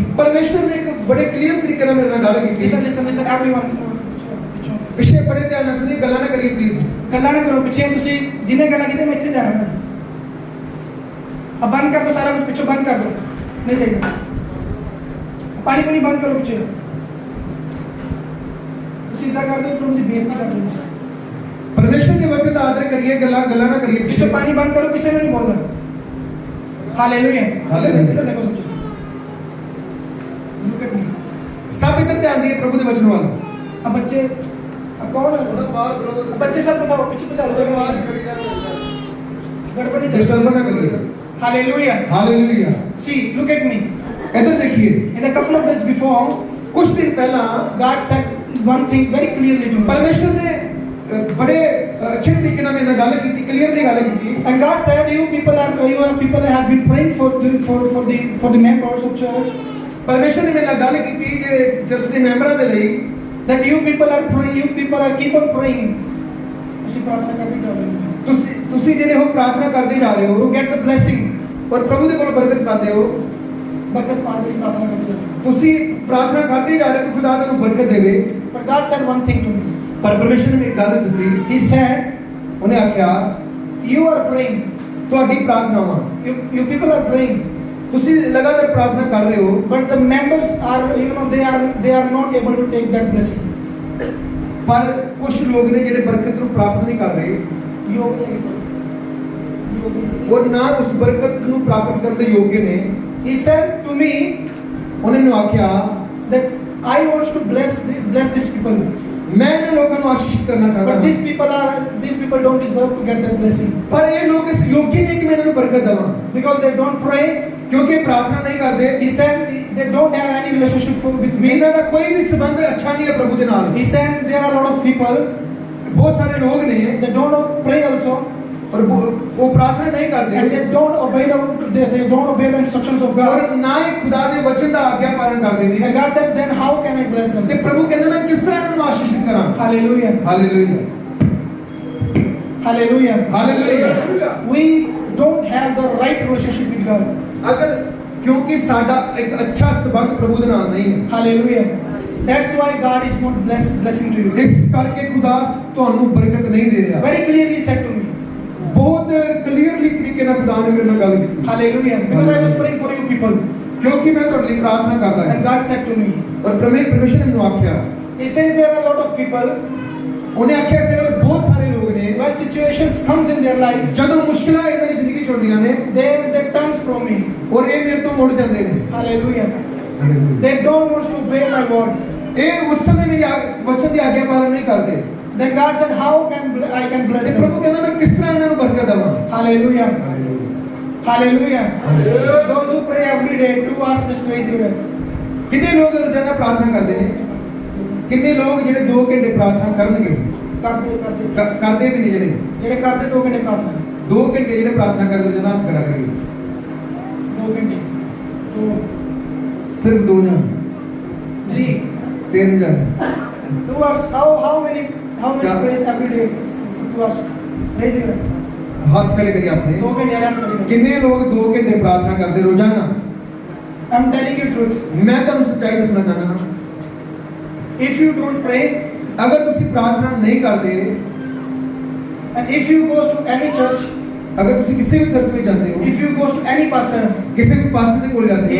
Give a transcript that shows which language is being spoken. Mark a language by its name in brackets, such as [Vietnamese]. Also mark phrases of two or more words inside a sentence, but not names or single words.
[Punjabi] ਪਰਮੇਸ਼ਰ ਨੇ ਇੱਕ ਬੜੇ ਕਲੀਅਰ ਤਰੀਕੇ ਨਾਲ ਮੇਰੇ ਨਾਲ ਗੱਲ ਕੀਤੀ। [English] Listen, everyone. [Punjabi] ਪਿੱਛੇ ਬੜੇ ਧਿਆਨ ਨਾਲ ਸੁਣੀ, ਗੱਲਾਂ ਨਾ ਕਰੀਏ ਪਲੀਜ਼। ਗੱਲਾਂ ਨਾ ਕਰੋ ਪਿੱਛੇ, ਤੁਸੀਂ ਜਿੰਨੇ ਗੱਲਾਂ ਕੀਤੇ ਮੈਂ ਇੱਥੇ ਜਾਣਾ। [Hindi] अब बंद कर दो सारा कुछ, पीछे बंद कर दो, नहीं चाहिए। पानी पानी बंद करो पीछे, सीधा कर दो, प्रभु की बेइज्जती कर दो। परमेश्वर के वचन का आदर करिए, गल्ला ना करिए। पीछे पानी बंद करो, किसी ने नहीं बोलना। हालेलुया, हालेलुया। इधर देखो सब, [English] look at me. [Hindi] सब इधर ध्यान दिए प्रभु के वचन वाल। अब बच्चे, अब कौन है? अब बच्चे सब बताओ, पीछे बताओ, गड़बड़ नहीं डिस्टर्ब ना करिए। हालेलुया, हालेलुया। [English] See, look at me. [Hindi] इधर देखिए, [English] In a couple of days before, [Hindi] कुछ दिन पहला [English] God said one thing very clearly to me. [Hindi] परमेश्वर ने बड़े अच्छे तरीके [Punjabi] ਨਾਲ ਮੇਰੇ ਨਾਲ ਗੱਲ ਕੀਤੀ, ਕਲੀਅਰਲੀ ਗੱਲ ਕੀਤੀ। [English] And God said, you people have been praying for the members of church. [Punjabi] ਪਰਮੇਸ਼ਰ ਨੇ ਮੇਰੇ ਨਾਲ ਗੱਲ ਕੀਤੀ ਜੇ ਚਰਚ ਦੇ ਮੈਂਬਰਾਂ ਦੇ ਲਈ [English] That you people are praying, you people are keep on praying. [Punjabi] ਤੁਸੀਂ ਪ੍ਰਾਰਥਨਾ ਕਰਦੇ ਜਾ ਰਹੇ ਹੋ। ਤੁਸੀਂ ਜਿਹੜੇ ਹੋ ਪ੍ਰਾਰਥਨਾ ਕਰਦੇ ਜਾ ਰਹੇ [English] To [Punjabi] ਹੋ [English] get the blessing. [Punjabi] ਔਰ ਪ੍ਰਭੂ ਦੇ ਕੋਲ ਬਰਕਤ ਪਾਉਂਦੇ ਹੋ। ਬਰਕਤ ਪਾਉਣ ਦੀ ਪ੍ਰਾਰਥਨਾ ਕਰਦੇ ਜਾ ਰਹੇ ਹੋ। ਤੁਸੀਂ ਪ੍ਰਾਰਥਨਾ ਕਰਦੇ ਜਾ ਰਹੇ ਹੋ ਕਿ ਖੁਦਾ ਤੁਹਾਨੂੰ ਬਰਕਤ ਦੇਵੇ। [English] But God said one thing to me. [Punjabi] ਪਰ ਪਰਮੇਸ਼ਰ ਨੇ ਇੱਕ ਗੱਲ ਦੱਸੀ। [English] He said, [Punjabi] ਉਹਨੇ ਆਖਿਆ [English] you are praying. [Punjabi] ਤੁਹਾਡੀ ਪ੍ਰਾਰਥਨਾਵਾਂ, [English] You people are praying. [Punjabi] ਤੁਸੀਂ ਲਗਾਤਾਰ ਪ੍ਰਾਰਥਨਾ ਕਰ ਰਹੇ ਹੋ, [English] But the members are, they are not able to take that blessing. [Punjabi] ਪਰ ਕੁਝ ਲੋਕ ਨੇ ਜਿਹੜੇ ਬਰਕਤ ਨੂੰ ਪ੍ਰਾਪਤ ਨਹੀਂ ਕਰ ਰਹੇ ਔਰ ਨਾ ਉਸ ਬਰਕਤ ਨੂੰ ਪ੍ਰਾਪਤ ਕਰਨ ਦੇ ਯੋਗ ਨੇ। [English] He said to me [Punjabi] ਉਹਨੇ ਮੈਨੂੰ ਆਖਿਆ [English] that I want to bless these people. [Punjabi] ਮੈਂ ਇਹਨਾਂ ਲੋਕਾਂ ਨੂੰ ਆਸ਼ੀਸ਼ਿਤ ਕਰਨਾ ਚਾਹੁੰਦਾ [English] But [Punjabi] ਹਾਂ, [English] these people don't deserve to get that blessing. [Punjabi] ਪਰ ਇਹ ਲੋਕ ਇਸ ਯੋਗ ਹੀ ਨਹੀਂ ਕਿ ਮੈਂ ਇਹਨਾਂ ਨੂੰ ਬਰਕਤ ਦੇਵਾਂ, [English] Because they don't pray. [Punjabi] ਕਿਉਂਕਿ ਇਹ ਪ੍ਰਾਰਥਨਾ ਨਹੀਂ ਕਰਦੇ। [English] He said they don't have any relationship with me. [Punjabi] ਇਹਨਾਂ ਦਾ ਕੋਈ ਵੀ ਸੰਬੰਧ ਅੱਛਾ ਨਹੀਂ ਹੈ ਪ੍ਰਭੂ ਦੇ ਨਾਲ। [English] He said there are a lot of people [Punjabi] ਬਹੁਤ ਸਾਰੇ ਲੋਕ ਨੇ [English] that don't pray also. [Hindi] और वो प्रार्थना नहीं करते [English] and they don't obey they don't obey the instructions of God. [Hindi] और ना ही खुदा दे वचन का आज्ञा पालन करते [English] And [Punjabi] ने [English] God said, then how can I bless them? [Hindi] ते प्रभु कहते मैं किस तरह इन्हें आशीषित करा [English] Hallelujah. [Hindi] हालेलुया [English] Hallelujah. [Hindi] हालेलुया [English] We don't have the right relationship with God. [Hindi] अगर क्योंकि साडा एक अच्छा संबंध प्रभु दे नाल नहीं है [English] Hallelujah. That's why God is not blessing to you. [Hindi] इस करके खुदा [Punjabi] ਤੁਹਾਨੂੰ ਬਰਕਤ ਨਹੀਂ ਦੇ ਰਿਹਾ [English] Very clearly said to me. [Hindi] बहुत क्लियरली तरीके ਨਾਲ खुदा ने मेरे [Punjabi] ਨਾਲ ਗੱਲ ਕੀਤੀ [English] Hallelujah. Because I was praying for you people. [Hindi] क्योंकि मैं [Punjabi] ਤੁਹਾਡੇ ਲਈ ਪ੍ਰਾਰਥਨਾ ਕਰਦਾ [English] And [Punjabi] ਹਾਂ [English] God said to me, [Hindi] और परमेश्वर ने [Punjabi] ਮੈਨੂੰ ਆਖਿਆ [English] He says there are a lot of people, [Punjabi] ਉਹਨੇ ਆਖਿਆ ਇਸ ਗੱਲ ਬਹੁਤ ਸਾਰੇ ਲੋਕ ਨੇ [English] when situations comes in their life, [Punjabi] ਜਦੋਂ ਮੁਸ਼ਕਲਾਂ ਇਹਨਾਂ ਦੀ ਜ਼ਿੰਦਗੀ ਚ ਆਉਂਦੀਆਂ ਨੇ [English] they turns from me. [Punjabi] ਔਰ ਇਹ ਮੇਰੇ ਤੋਂ ਮੁੜ ਜਾਂਦੇ ਨੇ [English] Hallelujah. They don't want to obey my word. [Punjabi] ਇਹ ਉਸ ਸਮੇਂ ਮੇਰੀ ਵਚਨ ਦੀ ਆਗਿਆ ਪਾਲਣ ਨਹੀਂ ਕਰਦੇ [English] Then God said, how I can bless [Punjabi] ਤੇ [English] them? [Punjabi] ਪ੍ਰਭੂ ਕਹਿੰਦਾ ਮੈਂ ਕਿਸ ਤਰ੍ਹਾਂ ਇਹਨਾਂ ਨੂੰ ਬਰਕਤ ਦੇਵਾਂ [English] Hallelujah. Hallelujah. Those who pray every day, two hours, just raise your hand. [Punjabi] ਕਿੰਨੇ ਲੋਕ ਰੋਜ਼ਾਨਾ ਪ੍ਰਾਰਥਨਾ ਕਰਦੇ ਨੇ ਕਿੰਨੇ ਲੋਕ ਜਿਹੜੇ 2 ਘੰਟੇ ਪ੍ਰਾਰਥਨਾ ਕਰਨਗੇ ਕਰਦੇ ਵੀ ਨਹੀਂ ਜਿਹੜੇ ਕਰਦੇ 2 ਘੰਟੇ ਪ੍ਰਾਰਥਨਾ 2 ਘੰਟੇ ਜਿਹੜੇ ਪ੍ਰਾਰਥਨਾ ਕਰਦੇ ਰੋਜ਼ਾਨਾ ਹੱਥ ਖੜਾ ਕਰੀਏ 2 ਘੰਟੇ 2 ਸਿਰਫ 2 ਜਣ 3 3 ਜਣ [English] 2 hours. How many prays every day for 2 hours? Raise your hand. [Punjabi] ਹੱਥ ਖੜੇ ਕਰੀਏ ਆਪਣੇ 2 ਘੰਟੇ ਆਰਾਮ ਕਰੀਏ. ਕਿੰਨੇ ਲੋਕ 2 ਘੰਟੇ ਪ੍ਰਾਰਥਨਾ ਕਰਦੇ ਰੋਜ਼ਾਨਾ [English] I'm telling you truth. [Punjabi] ਮੈਂ ਤੁਹਾਨੂੰ ਸੱਚਾਈ ਦੱਸਣਾ ਚਾਹੁੰਦਾ ਹਾਂ [English] If you don't pray, [Punjabi] ਅਗਰ ਤੁਸੀਂ ਪ੍ਰਾਰਥਨਾ ਨਹੀਂ ਕਰਦੇ [English] and if you goes to any church, [Punjabi] ਅਗਰ ਤੁਸੀਂ ਕਿਸੇ ਵੀ ਚਰਚ ਵਿੱਚ ਜਾਂਦੇ ਹੋ [English] if you goes to any pastor, [Punjabi] ਕਿਸੇ ਵੀ ਪਾਸਟਰ ਦੇ ਕੋਲ ਜਾਂਦੇ